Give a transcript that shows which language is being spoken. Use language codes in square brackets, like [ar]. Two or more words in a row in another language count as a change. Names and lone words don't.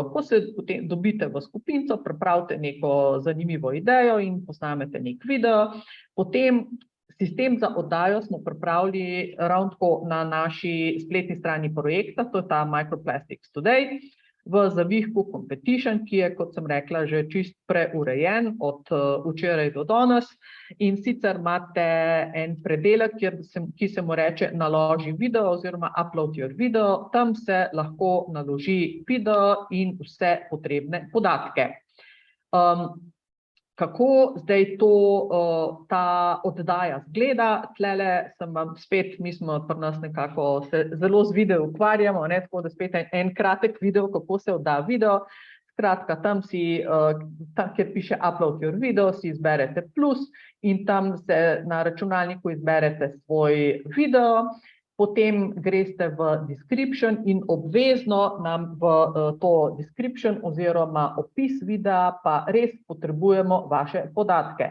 [sl] Ko se potem dobite v skupinco, pripravite neko zanimivo idejo in posnamete nek video, potem sistem za oddajo smo pripravili ravno tako na naši spletni strani projekta, to je ta Microplastics Today, v zavihku Competition, ki je, kot sem rekla, že čist preurejen od včeraj do danes. In sicer imate en predelek, ki se mu reče naloži video oziroma [en] upload your video. [sl] Tam se lahko naloži video in vse potrebne podatke. Kako zdaj ta oddaja zgleda? Tlele sem vam spet, mi smo pri nas nekako se zelo z video ukvarjamo, tako da spet en kratek video, kako se odda video. Skratka, tam kjer piše [en] upload your video, [sl] si izberete plus in tam se na računalniku izberete svoj video, potem greste v description in obvezno nam v to description oziroma opis videa pa res potrebujemo vaše podatke.